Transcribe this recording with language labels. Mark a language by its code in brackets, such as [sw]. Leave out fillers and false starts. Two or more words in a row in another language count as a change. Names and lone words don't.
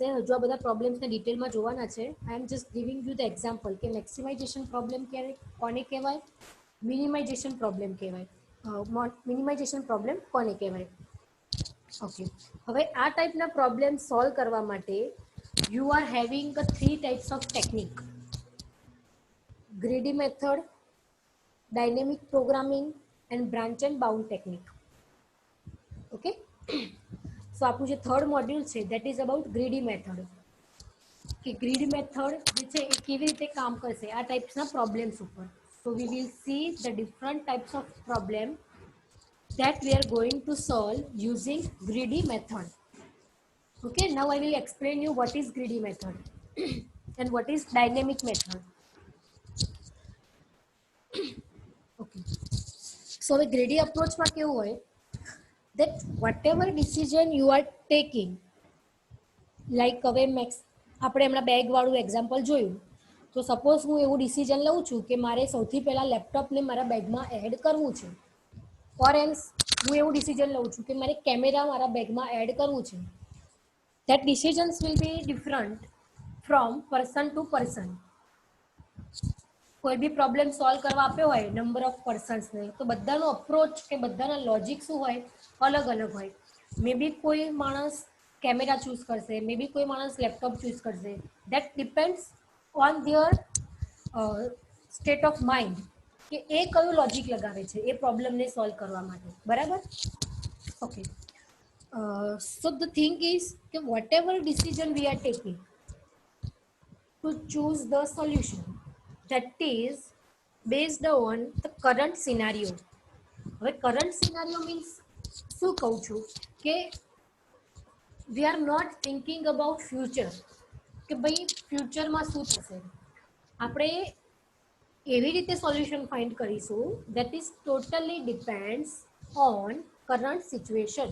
[gu] હજુ આ બધા પ્રોબ્લેમ્સને ડિટેલમાં જોવાના છે. [en] I am just giving you the example [gu] કે [en] maximization problem [gu] કોને કહેવાય, [en] minimization problem [gu] કહેવાય, [en] minimization problem [gu] કોને કહેવાય. [en] ઓકે. [gu] હવે આ ટાઈપના પ્રોબ્લેમ સોલ્વ કરવા માટે [en] you are having the 3 types of technique: greedy method, dynamic programming and branch and bound technique. Okay. So [gu] આપણું જે થર્ડ મોડ્યુલ છે [en] that is about greedy method, [gu] કે [en] greedy method [gu] જે છે એ કેવી રીતે કામ કરશે આ ટાઈપ્સના પ્રોબ્લેમ્સ ઉપર. [en] So we will see the different types of problem that we are going to solve using greedy method. Okay, now I will explain you what is greedy method and what is dynamic method. Okay, so the greedy approach [gu] માં કેવું હોય [en] that whatever decision you are taking, like [gu] હવે આપણે હમણાં બેગ વાળું એક્ઝામ્પલ જોયું, તો સપોઝ હું એવું ડિસિઝન લઉં છું કે મારે સૌથી પહેલાં લેપટોપને મારા બેગમાં એડ કરવું છે, [en] or else [gu] હું એવું ડિસિઝન લઉં છું કે મારે કેમેરા મારા બેગમાં એડ કરવું છે. [en] That decisions will be different from person to person. [gu] કોઈ બી પ્રોબ્લેમ સોલ્વ કરવા આપ્યો હોય [en] number of personsને, [gu] તો બધાનો અપ્રોચ કે બધાના લોજિક શું હોય, અલગ અલગ હોય. [en] maybe [gu] કોઈ માણસ કેમેરા ચૂઝ કરશે, [en] maybe [gu] કોઈ માણસ લેપટોપ ચૂઝ કરશે. [en] That depends on their state of mind, [gu] કે એ કયું લોજિક લગાવે છે એ પ્રોબ્લેમને સોલ્વ કરવા માટે, બરાબર. ઓકે. [en] So the thing is that whatever decision we are taking to choose the solution, that is based on the current scenario. [gu] હવે [en] current scenario means [gu] શું કહું છું કે [en] we are not thinking about future, [gu] કે ભાઈ ફ્યુચરમાં શું થશે. આપણે એવી રીતે [en] solution find [gu] કરીશું [en] that is totally depends on current situation.